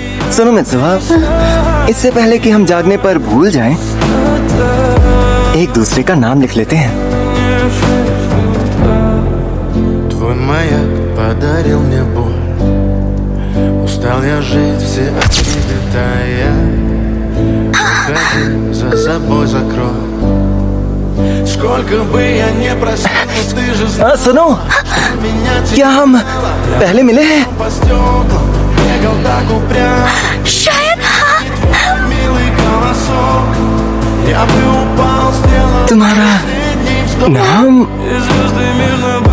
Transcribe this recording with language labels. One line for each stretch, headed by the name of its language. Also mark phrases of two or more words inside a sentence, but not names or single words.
Hindi: सुनो मित्सुआ, इससे पहले कि हम जागने पर भूल जाएं, एक दूसरे का नाम लिख लेते हैं।
Russian: Твой маяк подарил мне боль. Устал я жить, все обиды тая. Уходи, за собой закрой. Сколько бы я не просил, ты же знал,
Hindi: सुनो,
Russian: меня
Hindi: क्या हम पहले मिले हैं?
Russian: по стеклам. Бегал так упрямо,
Hindi: शायद हाँ।
Russian: милый голосок. Я бы упал, сделал
Hindi: तुम्हारा
Russian: последний вздох.
Hindi: नाम
Russian: И звезды между